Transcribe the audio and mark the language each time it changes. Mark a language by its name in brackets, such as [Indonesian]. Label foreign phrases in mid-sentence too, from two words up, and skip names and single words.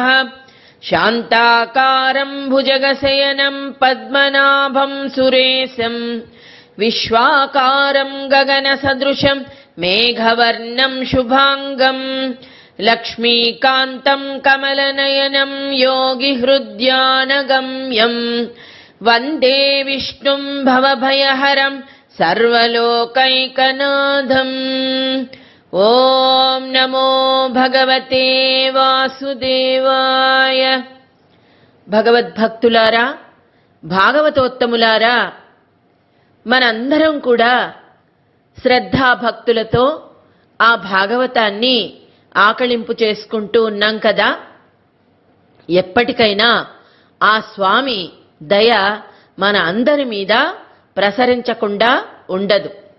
[Sanskrit] शान्ताकारं भुजगशयनं पद्मनाभं सुरेशं विश्वाकारं गगनसदृशं मेघवर्णं शुभांगं लक्ष्मीकान्तं कमलनयनं योगिहृद्यानगम्यं वन्दे विष्णुं भवभयहरं सर्वलोकैकनाथम्। ఓం నమో భగవతే వాసుదేవాయ. [Telugu] భగవద్భక్తులారా, భాగవతోత్తములారా, మనందరం కూడా శ్రద్ధాభక్తులతో ఆ భాగవతాన్ని ఆకళింపు చేసుకుంటూ ఉన్నాం కదా. ఎప్పటికైనా ఆ స్వామి దయ మన అందరి మీద ప్రసరించకుండా ఉండదు.